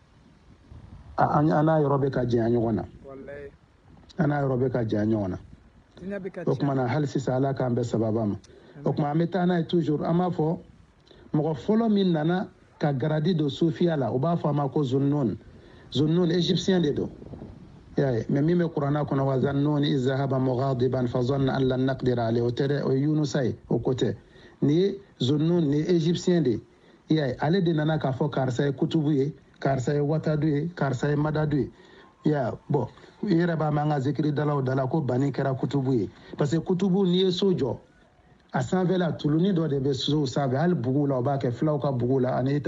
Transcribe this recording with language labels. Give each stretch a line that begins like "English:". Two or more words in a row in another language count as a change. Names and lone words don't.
Bambara: an n'a yɔrɔ bɛ ka janya ɲɔgɔn na o kumana hali sisan ala k'an bɛɛ sababa ma o kumana an bɛ taa n'a ye toujours an b'a fɔ mɔgɔ fɔlɔ min nana ka garadi don sufiya la u b'a fɔ a ma ko zunnun égyptien de don mais min bɛ kuranna kɔnɔ
Arabic: و ذا النون إذ ذهب مغاضبا ف ظن أن لن نقدر عليه
Bambara: o tɛ dɛ o ye yunusa ye o ko tɛ nin ye zunnun nin ye égyptien de ye ale de nana k'a fɔ karisa ye kutubu ye karisa ye watadu ye karisa ye madadu ye bon i yɛrɛ b'a mɛn an ka zikiri dalaw da la ko bani kɛra kutubu ye
French: parce que
Bambara: kutubu n'i ye so jɔ a sanfɛla tuluni dɔ de bɛ so sanfɛ hali bugu la o b'a kɛ filaw ka bugu la ani